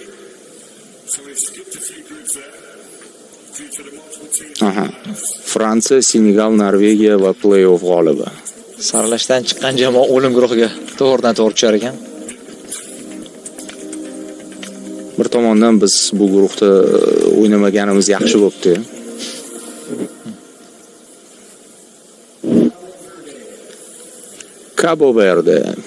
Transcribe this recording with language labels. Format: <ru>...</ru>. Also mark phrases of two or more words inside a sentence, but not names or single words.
<en>So we've skipped a few groups there due to the multiple teams.</en> <uz>Fransiya, Senegal, Norvegiya va play-off g'olibi. Saralashdan chiqqan jamoa o'lim guruhiga to'g'ridan-to'g'ri tushar ekan. Bir tomondan biz bu guruhda o'ynamaganimiz yaxshi bo'pti. Cabo Verde.</uz>